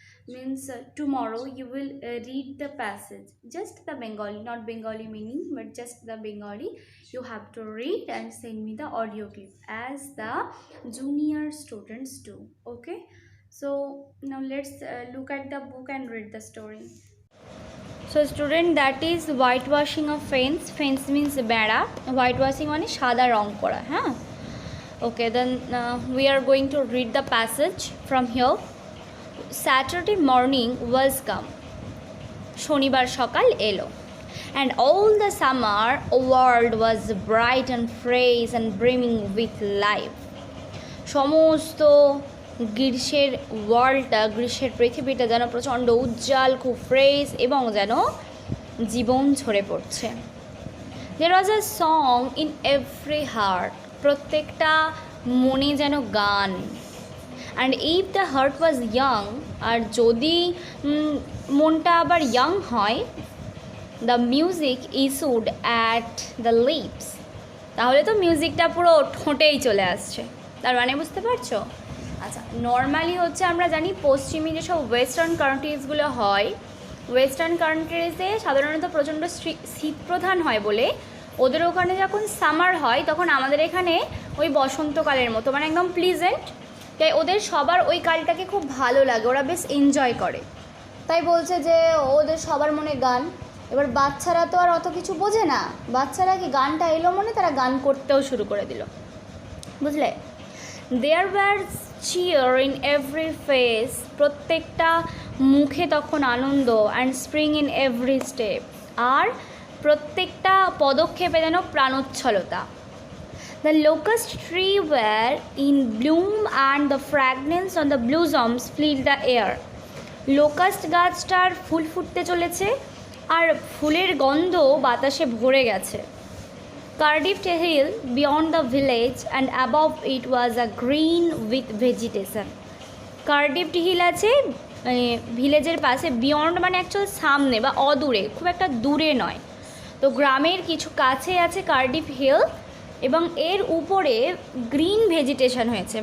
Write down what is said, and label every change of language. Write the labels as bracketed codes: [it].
[en] Means tomorrow you will read the passage, just the Bengali, not Bengali meaning, but just the Bengali. You have to read and send me the audio clip as the junior students do. Okay. So now let's look at the book and read the story. So student, that is whitewashing of fence. Fence means [bn] বেড়া, whitewashing মানে সাদা রং করা, হ্যাঁ। Okay, then we are going to read the passage from here. [en] Saturday morning was come. [bn] শনিবার সকাল এলো। [en] And all the summer world was bright and fresh and brimming with life. [bn] সমস্ত গ্রীষ্মের ওয়ার্ল্ডটা, গ্রীষ্মের পৃথিবীটা যেন প্রচণ্ড উজ্জ্বল, খুব ফ্রেশ এবং যেন জীবন ঝরে পড়ছে। [en] There was a song in every heart. [bn] প্রত্যেকটা মনে যেন গান। [en] And if the heart was young, [bn] আর যদি মনটা আবার ইয়াং হয়, [en] the music issued at the lips. [bn] তাহলে তো মিউজিকটা পুরো ঠোঁটেই চলে আসছে। তার মানে বুঝতে পারছো? আচ্ছা, নর্মালি হচ্ছে আমরা জানি পশ্চিমী যেসব ওয়েস্টার্ন কান্ট্রিজগুলো হয়, ওয়েস্টার্ন কান্ট্রিজে সাধারণত প্রচণ্ড শীতপ্রধান হয় বলে ওদের ওখানে যখন সামার হয় তখন আমাদের এখানে ওই বসন্তকালের মতো, মানে একদম প্লিজেন্ট। তাই ওদের সবার ওই কালটাকে খুব ভালো লাগে, ওরা বেশ এনজয় করে। তাই বলছে যে ওদের সবার মনে গান। এবার বাচ্চারা তো আর অত কিছু বোঝে না, বাচ্চারা কি গানটা এলো মনে তারা গান করতেও শুরু করে দিল, বুঝলে? [en] There were cheer in every face. [bn] প্রত্যেকটা মুখে তখন আনন্দ, [en] and spring in every step. [bn] আর প্রত্যেকটা পদক্ষেপে যেন প্রাণোচ্ছলতা। [en] The locust tree were in bloom and the fragrance on the blossoms filled the air. [bn] Locust গাছটার ফুল ফুটতে চলেছে আর ফুলের গন্ধ বাতাসে ভরে গেছে। [en] Cardiff Hill beyond the village and above it was a green with vegetation. [bn] Cardiff hill আছে ভিলেজের পাশে, বিয়ন্ড মানে অ্যাকচুয়াল সামনে বা অদূরে, খুব একটা দূরে নয়। তো গ্রামের কিছু কাছে আছে কার্ডিফ হিল এবং এর উপরে গ্রিন ভেজিটেশন হয়েছে।